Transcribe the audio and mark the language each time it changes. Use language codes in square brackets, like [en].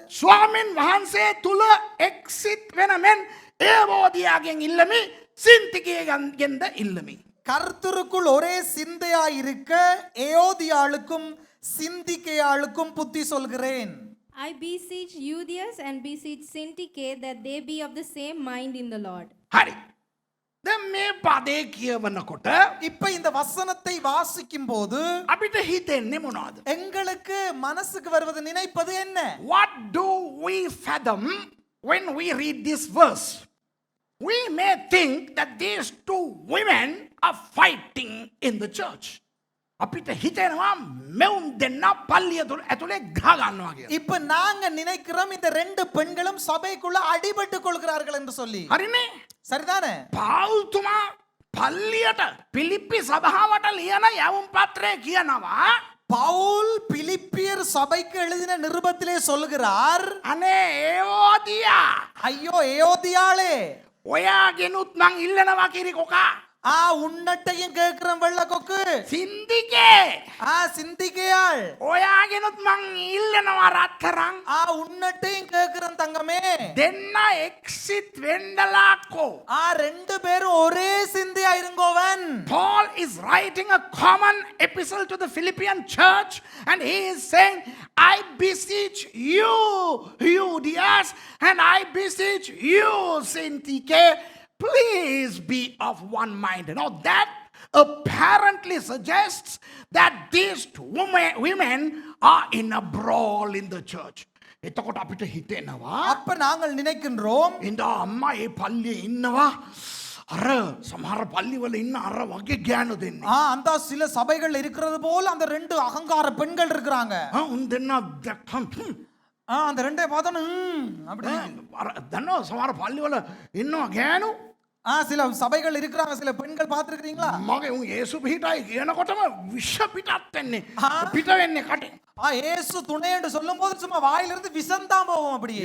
[si] ස්වාමීන් වහන්සේ තුල එක්සිට් වෙන මෙන් ඒවෝදියාගෙන් ඉල්ලමි, සින්තිකේගෙන්ද ඉල්ලමි. [ta] கர்த்தருக்குள் ஒரே சிந்தையா இருக்க ஏயோதியாளுக்கும் சிந்திக்கேயாளுக்கும் புத்தி சொல்கிறேன். [en] I beseech Euodias and beseech Syntyche that they be of the same mind in the Lord. [si] හරි. දැන් මේ පදේ කියවනකොට [ta] இப்ப இந்த வசனத்தை வாசிக்கும் போது [si] අපිට හිතෙන්නේ මොනවද? [ta] எங்களுக்கு மனசுக்கு வருவது நினைப்பது என்ன? [en] What do we fathom when we read this verse? We may think that these two women are fighting in the church. [si] අපිට හිතෙනවා මෙවුන් දෙන්න පල්ලිය ඇතුලේ ගහ ගන්නවා කියලා. [ta] இப்ப நாங்க நினைக்கிறோம் இந்த ரெண்டு பெண்களும் சபைக்குள்ள அடிபட்டு கொள்கிறார்கள் என்று சொல்லி. [si] හරිනේ? [ta] சரிதானே? [si] පාවුල්තුමා පල්ලියට පිලිප්පි සභාවට ලියන යවුම් පත්‍රය කියනවා [ta] பவுல் பிலிப்பியர் சபைக்கு எழுதின நிருபத்திலே சொல்கிறார், [si] අනේ ඒෝදියා [ta] ஐயோ ஏயோதியாளே, [si] ඔයාගෙනුත් මං ඉල්ලනවා කිරිකොකා [ta] உன்னட்டையும் கேட்கிறோம் வெள்ள கொக்கு. [si] සින්දිකේ [ta] சிந்திக்கையாள், [si] ඔයාගෙනුත් මං ඉල්ලනවා රත්තරන් [ta] உன்னட்டையும் கேட்கிறோம் தங்கமே. [si] දෙන්න එක්සිට් වෙන්නලාකෝ. [ta] ரெண்டு பேரும் ஒரே சிந்தையா இருங்கோவன். [en] Paul is writing a common epistle to the Philippian church and he is saying, I beseech you, Euodias, and I beseech you, Syntyche, please be of one mind. Now that apparently suggests that these two women are in a brawl in the church. [si] එතකොට අපිට හිතෙනවා [ta] அப்ப நாங்கள் நினைக்கின்றோம் [si] ඉඳ අම්මා ඒ පල්ලියේ ඉන්නවා අර සමහර පල්ලිවල ඉන්න අර වගේ ගෑනු දෙන්නේ. [ta] அந்த சில சபைகள் இருக்கிறது போல அந்த ரெண்டு அகங்கார பெண்கள் இருக்கிறாங்க. [si] උන් දෙන්න දැක්කම් [ta] அந்த ரெண்டே பார்த்தோன்னு அப்படி [si] දන්නවා සමහර පල්ලිවල ඉන්නවා ගෑනු. [ta] சில சபைகள் இருக்கிறாங்க, சில பெண்கள் பார்த்திருக்கீங்களா? [si] මගේ උන් යේසු පිටයි කියනකොටම විෂ පිටත් වෙන්නේ. පිට වෙන්නේ කටේ. [ta] இயேசு துணை என்று சொல்லும்போது சும்மா வாயிலிருந்து விஷம் தான் போகும் அப்படியே.